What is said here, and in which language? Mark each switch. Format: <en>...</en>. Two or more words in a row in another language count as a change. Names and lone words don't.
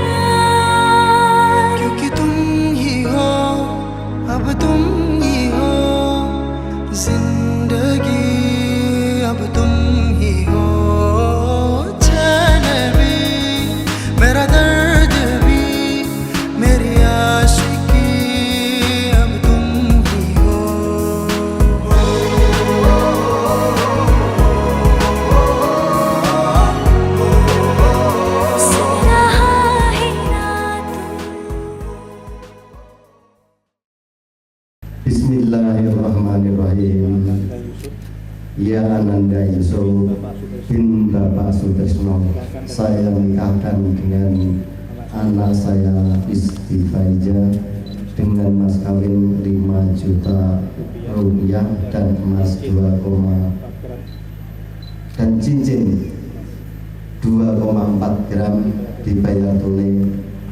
<hi>क्योंकि तुम ही हो, अब तुम ही हो जिंदगी, अब तुम ही हो चैन भी, मेरा दर्द भी, मेरी आशिकी, अब तुम ही हो। सुन रहा है ना</hi> <ar>Bismillahirrahmanirrahim.</ar> <id>Ya Ananda Yusuf bin Bapak Sutresno, saya menikahkan dengan anak saya Isti Faiza dengan mas kawin 5 juta rupiah dan emas 2, dan cincin 2,4 gram dibayar tunai.</id>